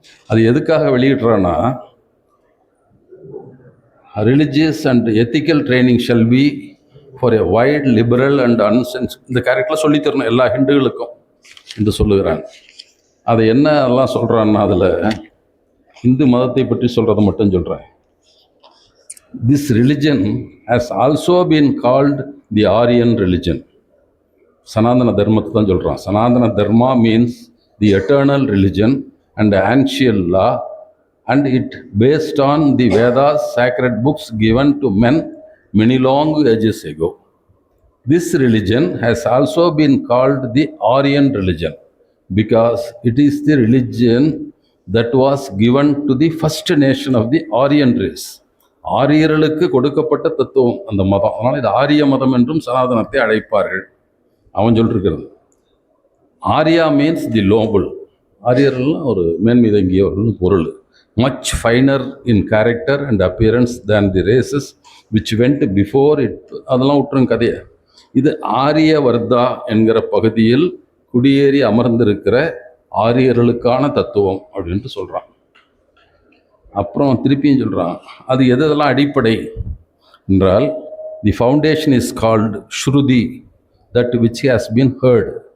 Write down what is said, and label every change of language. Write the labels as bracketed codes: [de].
[ta] அது எதுக்காக வெளியிடுறோன்னா, [en] religious and ethical training shall be for a wide liberal and அன்சென்ஸ், [ta] இந்த கேரக்டரில் சொல்லித்தரணும் எல்லா ஹிந்துகளுக்கும் என்று சொல்லுகிறாங்க. அதை என்ன எல்லாம் சொல்கிறான்னா, அதில் இந்து மதத்தை பற்றி சொல்கிறத மட்டும் சொல்கிறேன். [en] This religion has also been called the Aryan religion. [ta] சனாதன தர்மத்தை தான் சொல்கிறான். [en] Sanatana Dharma means the eternal religion and ancient law and it based on the Vedas, sacred books given to men many long ages ago. This religion has also been called the Aryan religion because it is the religion that was given to the first nation of the Aryan race. [ta] ஆரியர்களுக்கு கொடுக்கப்பட்ட தத்துவம் அந்த மதம். அதனால் இது ஆரிய மதம் என்றும் சனாதனத்தை அழைப்பார்கள். அவன் சொல்லிருக்கிறது. [en] Arya means the noble. [ta] ஆரியர்கள்லாம் ஒரு மேன்மீதங்கியவர்கள் பொருள். [en] much finer in character and appearance than the races which went before it. [ta] அதெல்லாம் விட்டுரும் கதையை. இது ஆரியவர்தா என்கிற பகுதியில் குடியேறி அமர்ந்திருக்கிற ஆரியர்களுக்கான தத்துவம் அப்படின்ட்டு சொல்கிறான். அப்புறம் திருப்பியும் சொல்கிறான், அது எதெல்லாம் அடிப்படை என்றால், [en] The foundation is called Shruti, that which has been heard.